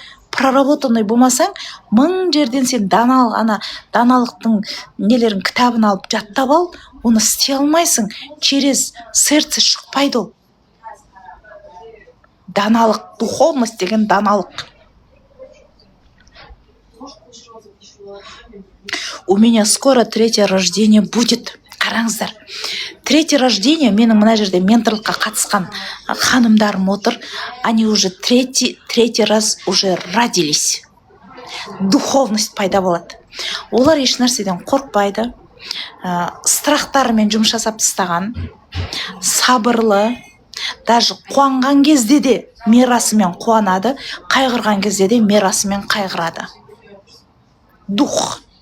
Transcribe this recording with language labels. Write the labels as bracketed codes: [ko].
[kk] Проработанный болмасаң, мың жерден сен даналықтың нелерін кітабын алып жаттап ал, оны істей алмайсың. [ru] Через сердце [kk] шықпайды ол. Даналық, духовность деген даналық. [ru] У меня скоро третье рождение будет. [kk] Қараңыздар, [ru] третье рождение, [kk] менің мына жерде менторлыққа қатысқан ханымдарым отыр, [ru] они уже третий раз уже родились. [kk] Духовность пайда болады. Олар еш нәрседен қорқпайды, страхтарымен жұмыс жасап тастаған, сабырлы, даже қуанған кезде де мерасымен қуанады, қайғырған кезде де мерасымен қайғырады. Дух.